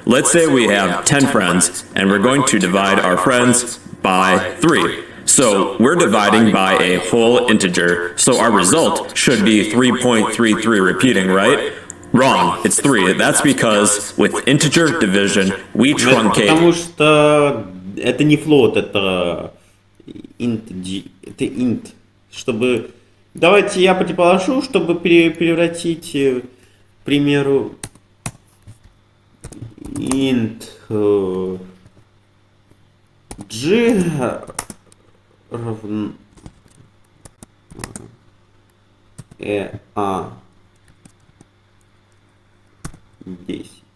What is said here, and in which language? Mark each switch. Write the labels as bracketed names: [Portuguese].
[English] Let's say we have 10 friends, and we're going to divide our friends by 3. So we're dividing by a whole integer. So our result should be 3.33 repeating, right? Wrong, it's 3. That's because with integer division, we truncate. [Russian] Потому что это не float, это это int. Чтобы... Давайте я предположу, чтобы превратить, к примеру, int g равно a 10